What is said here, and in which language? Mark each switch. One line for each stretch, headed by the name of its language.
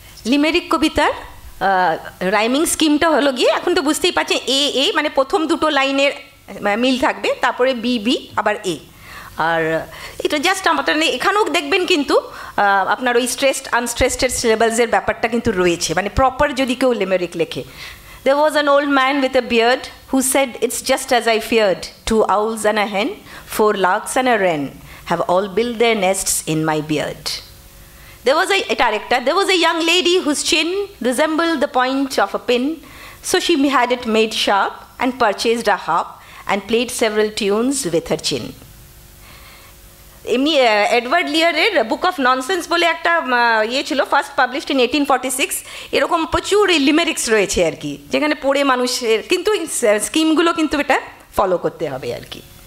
Bangla: Limerick কবিতার rhyming স্কিমটা হলো গিয়ে, এখন তো বুঝতেই পারছেন, এ মানে প্রথম 2 লাইনের মিল থাকবে, তারপরে বি আবার এ। আর এটা জাস্ট আমাদের এখানেও দেখবেন কিন্তু আপনার ওই স্ট্রেসড আনস্ট্রেসডের সিলেবালসের ব্যাপারটা কিন্তু রয়েছে, মানে প্রপার যদি কেউ লিমেরিক লেখে।
English: There was an old man with a beard who said, "It's just as I feared. 2 owls and a hen, 4 larks and a wren have all built their nests in my beard." There was a young lady whose chin resembled the point of a pin, so she had it made sharp and purchased a harp and played several tunes with her chin.
Bangla: এমনি Edward লিয়ারের book of nonsense বলে একটা ছিল,
English: First published in 1846।
Bangla: এরকম প্রচুর লিমেরিক্স রয়েছে আর কি, যেখানে পড়ে মানুষের কিন্তু স্কিমগুলো কিন্তু এটা ফলো করতে হবে আর কি।